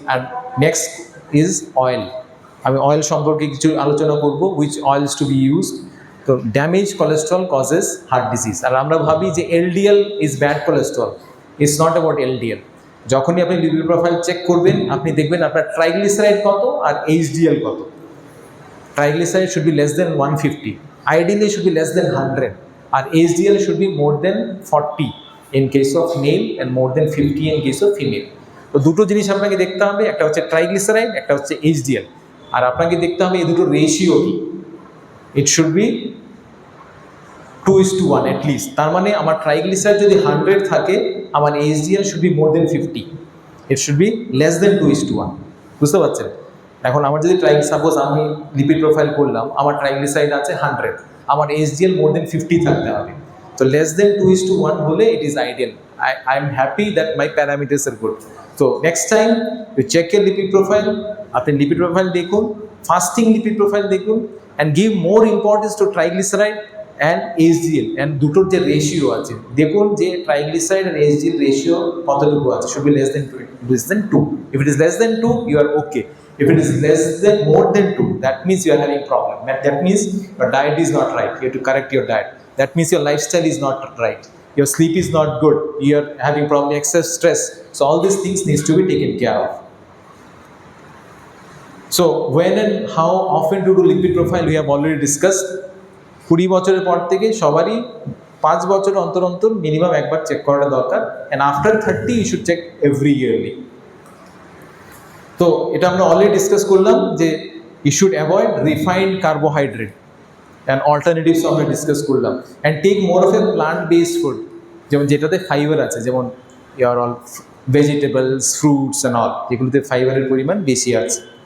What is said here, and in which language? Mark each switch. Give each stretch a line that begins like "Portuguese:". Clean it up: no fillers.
English: আর next is oil.
Bangla: আমি oil সম্পর্কে কিছু আলোচনা করব,
English: Which oils to be used. তো damage cholesterol causes heart disease.
Bangla: আর আমরা ভাবি যে
English: LDL is bad cholesterol. It's not about LDL.
Bangla: যখনই আপনি লিপিড প্রোফাইল চেক করবেন, আপনি দেখবেন আপনার ট্রাইগ্লিসারাইড কত আর এইচডিএল কত।
English: Triglyceride should be less than 150. Ideally, it should be less than 100. And HDL should be more than 40 in case of male and more than 50 in case of female.
Bangla: তো দুটো জিনিস আপনাকে দেখতে হবে, একটা হচ্ছে ট্রাইগ্লিসারাইড, একটা হচ্ছে HDL। আর আপনাকে দেখতে হবে এই দুটো রেশিও কি।
English: It should be 2:1 at least।
Bangla: তার মানে আমার ট্রাইগ্লিসারাইড যদি 100 থাকে, আমার HDL
English: should be more than 50. It should be less than 2:1।
Bangla: বুঝতে পারছেন? এখন আমার যদি সাপোজ আমি লিপিড প্রোফাইল করলাম, আমার ট্রাইগ্লিসারাইড আছে 100, আমার HDL
English: more than 50
Bangla: থাকতে হবে।
English: তো less than 2:1 হলে it is ideal. I am happy that my parameters are good. তো next time you check এর lipid profile,
Bangla: আপনি লিপিড প্রোফাইল দেখুন,
English: fasting lipid profile দেখুন, and give more importance to triglyceride and HDL,
Bangla: and দুটোর যে ratio আছে দেখুন যে ট্রাইগ্লিসারাইড আর HDL রেশিও কতটুকু আছে।
English: Should be less than 2। If it is less than 2, you are okay. If it is less than more than 2, that means you are having problem. That means your diet is not right. You have to correct your diet. That means your lifestyle is not right. Your sleep is not good. You are having probably excess stress. So all these things needs to be taken care of. So when and how often to do lipid profile we have already discussed.
Bangla: 20 বছরের পর থেকে সবারই 5 বছর অন্তর অন্তর minimum একবার check করা দরকার,
English: and after 30 you should check every yearly.
Bangla: তো এটা আমরা
English: already discuss করলাম যে you should avoid refined carbohydrate and alternatives আমরা ডিসকাস করলাম, and take more of a plant based food,
Bangla: যেমন যেটাতে ফাইবার আছে,
English: যেমন year all vegetables, fruits and all,
Bangla: যেগুলোতে ফাইবারের পরিমাণ বেশি আছে।